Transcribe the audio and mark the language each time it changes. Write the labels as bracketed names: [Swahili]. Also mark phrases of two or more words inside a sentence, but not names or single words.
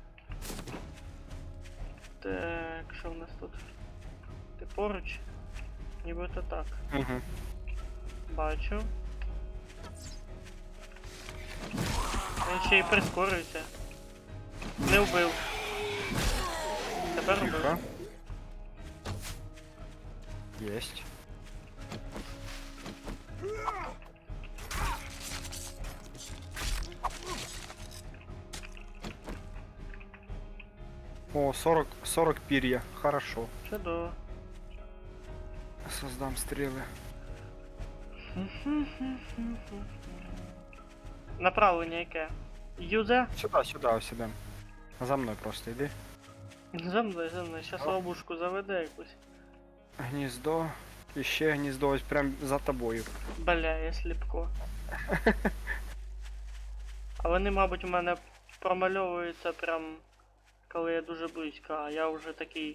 [Ukrainian] Так, що в нас тут? Ти поруч? Нібито так. Угу. Бачу. Він ще й прискорюється. Не вбив. Тепер Тихо. вбив. [Russian] Есть. О, 40 перья. Хорошо. [Ukrainian] Чудово. [Russian] Создам стрелы. [Ukrainian] Направлення яке? Юзе? [Russian] Сюда, сюда. За мной просто иди. [Ukrainian] За мною. Щас ловушку заведе якусь. Гніздо. І ще гніздо ось прям за тобою. Бля, я сліпко. А вони, мабуть, у мене промальовуються прям коли я дуже близько, а я вже такий.